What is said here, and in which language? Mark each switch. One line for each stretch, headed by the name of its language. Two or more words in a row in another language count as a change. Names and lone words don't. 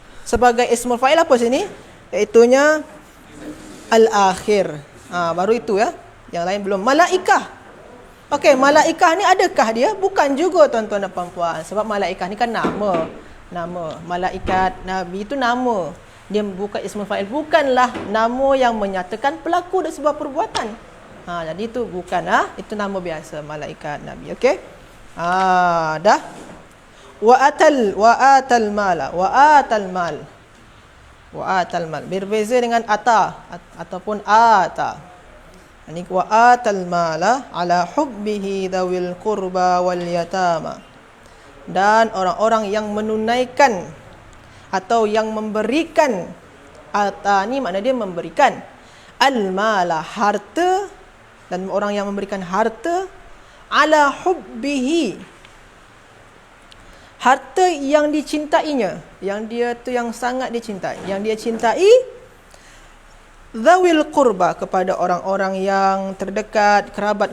Malay: sebagai
Arabic: اسم الفاعل
Malay: apa sini? Iaitunya al-akhir. Baru itu ya. Yang lain belum. Malaikah. Okey, malaikah ni adakah dia? Bukan juga tuan-tuan dan puan-puan. Sebab malaikah ni kan nama. Nama. Malaikat, Nabi itu nama. Dia bukan
Arabic: اسم الفاعل.
Malay: Bukanlah nama yang menyatakan pelaku dan sebuah perbuatan. Jadi itu bukan. Itu nama biasa. Malaikat, Nabi. Okey.
Arabic: Dah. وآتى المال.
Malay: Berbeza dengan ataupun ata.
Arabic: Ini وآتى المال على حبه ذوي القربى واليتامى.
Malay: Dan orang-orang yang menunaikan atau yang memberikan, ata ni makna dia memberikan,
Arabic: المال
Malay: harta, dan orang yang memberikan harta
Arabic: على حبه,
Malay: harta yang dicintainya, yang dia tu yang sangat dicintai, yang dia cintai,
Arabic: ذوي القربى,
Malay: kepada orang-orang yang terdekat, kerabat.